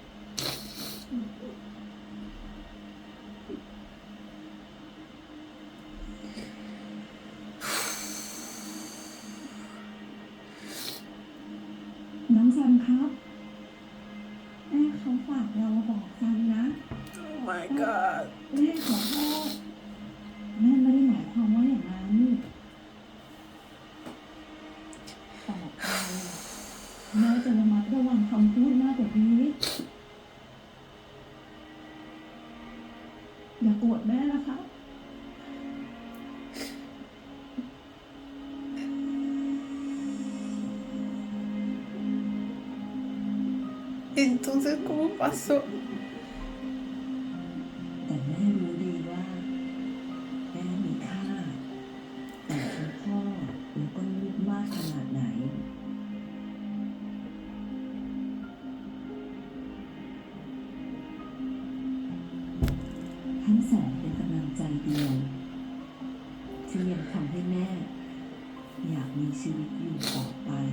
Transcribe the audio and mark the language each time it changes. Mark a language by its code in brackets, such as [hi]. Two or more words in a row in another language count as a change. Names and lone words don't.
[th] น้องซันครับ แม่เขาฝากเรามาบอกซันนะ [en] Oh my god. [th] แม่ขอโทษ แม่ไม่ได้หมายความว่าอย่างนั้น ต่อไปแม่จะระมัดระวังคำพูดมากกว่านี้ อย่าโกรธแม่นะคะ [es] Entonces, ¿cómo pasó? [th] แต่แม่รู้ดีว่าแม่มีค่าแต่คุณพ่อแล้วก็ลูกมากขนาดไหน ทั้งสองเป็นกำลังใจเดียวที่ยังทำให้แม่ อยากมีชีวิตอยู่ต่อไป